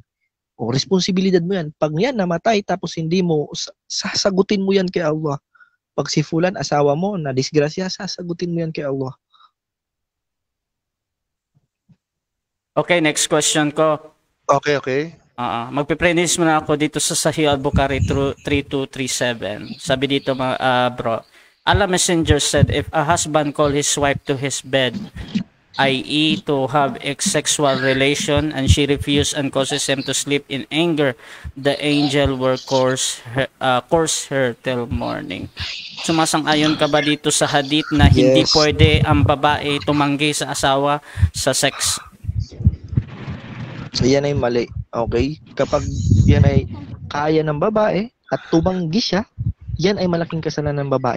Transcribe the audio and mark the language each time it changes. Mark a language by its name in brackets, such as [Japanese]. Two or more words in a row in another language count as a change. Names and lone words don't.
[Filipino] O responsibilidad mo yan. Pag yan namatay tapos hindi mo, sasagutin mo yan kay Allah. Pag si Fulan, asawa mo, na disgrasya, sasagutin mo yan kay Allah. Okay, [English] next question [Filipino] ko. Okay. Magpiprenis muna ako dito sa Sahih al-Bukhari 3237. Sabi dito [English] bro, Allah Messenger said, if a husband call his wife to his bed, i.e. to have a sexual relation, and she refused and causes him to sleep in anger, the angel will curse her till morning. [Filipino] Sumasang-ayon ka ba dito sa hadith na hindi Yes. pwede ang babae tumanggi sa asawa sa sex? Yan ay mali. Okay? Kapag yan ay kaya ng babae at tumanggi siya, yan ay malaking kasalanan ng babae.